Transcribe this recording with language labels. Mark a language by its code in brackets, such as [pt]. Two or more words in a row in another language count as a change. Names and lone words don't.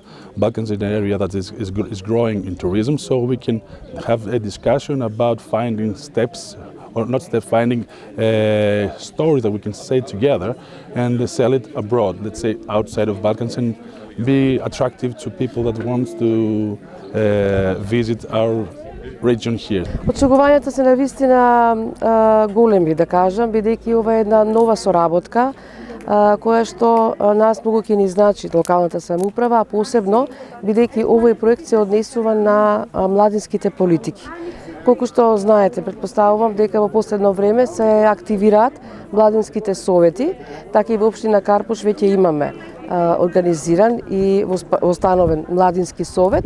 [en] Balkans is an area that is growing in tourism, so we can have a discussion about finding steps, or not step finding stories that we can say together and sell it abroad, let's say outside of Balkans, and be attractive to people that want to visit our region here. [mk] Очекувањата се навистина големи, да кажам, бидејќи ова е една нова соработка која што нас многу ќе ни значи локалната самоуправа, а посебно бидејќи овој проект се однесува на младинските политики. Колку што знаете, претпоставувам дека во последно време се активираат младинските совети, така и во општина Карпош веќе имаме организиран и установен младински совет.